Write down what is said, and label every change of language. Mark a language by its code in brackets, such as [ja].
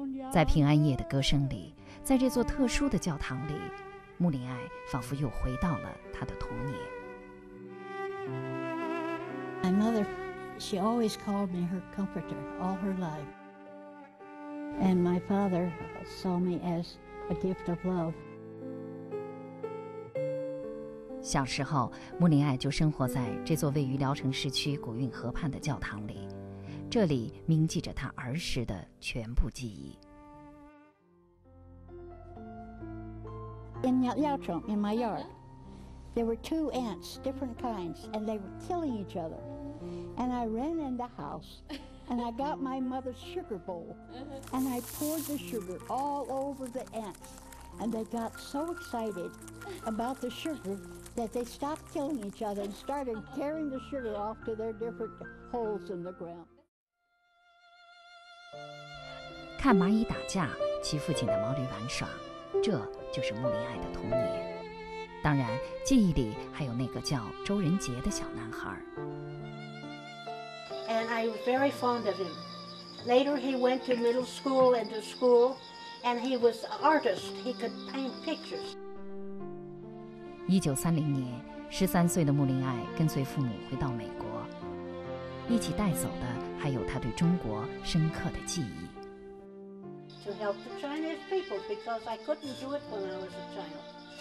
[zh] 在平安夜的歌声里，在这座特殊的教堂里，穆林艾仿佛又回到了他的童年。 [en] My mother, she always called me her comforter all her life. And my father saw me as a gift of love. [zh] 小时候，穆林艾就生活在这座位于聊城市区古运河畔的教堂里，这里铭记着他儿时的全部记忆。 [en] In Liaocheng, in my yard, there were 2 ants, different kinds, and they were killing each other. And I ran in the house, and I got my mother's sugar bowl, and I poured the sugar all over the ants. And they got so excited about the sugar that they stopped killing each other and started carrying the sugar off to their different holes in the ground. [zh] 看蚂蚁打架，骑父亲的毛驴玩耍，这就是穆林艾的童年。当然，记忆里还有那个叫周仁杰的小男孩。 [en] And I was very fond of him. Later, he went to middle school and to school, and he was an artist. He could paint pictures. [zh] 1930年，13岁的穆林艾跟随父母回到美国，一起带走的还有他对中国深刻的记忆。 [en] To help the Chinese people, because I couldn't do it when I was a child.